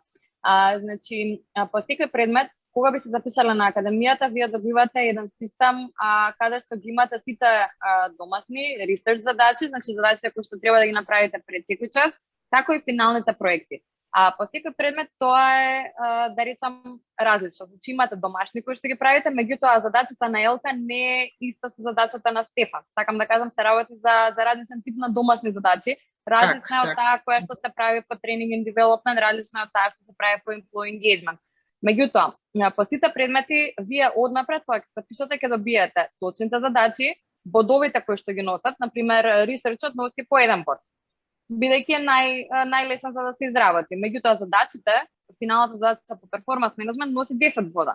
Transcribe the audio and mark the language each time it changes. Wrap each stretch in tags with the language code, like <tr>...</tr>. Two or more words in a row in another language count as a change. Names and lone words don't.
<mk>Значи, по секој предмет, кога би се запишале на академијата, вие добивате еден систем каде што ги имате сите домашни ресерч задачи, значи задачите кои што треба да ги направите пред секој час, како и финалните проекти. По секој предмет тоа е, да речам, различно. Значи имате домашни кои што ги правите, меѓутоа задачата на Елка не е иста со задачата на Стефан. Сакам да кажам, се работи за различен тип на домашни задачи. Различна од таа која што се прави по</mk> <en>training and development,</en> <mk>различна од таа што се прави по</mk> <en>employee engagement.</en> <mk>Меѓутоа, по сите предмети, вие однапред, кога се запишате, ќе добиете точните задачи, бодовите кои што ги носат, например, ресерчот носи по 1 бод, бидејќи е најлесен за да се изработи. Меѓутоа, задачите, финалната задача по</mk> <en>performance management</en> <mk>носи 10 бода.</mk>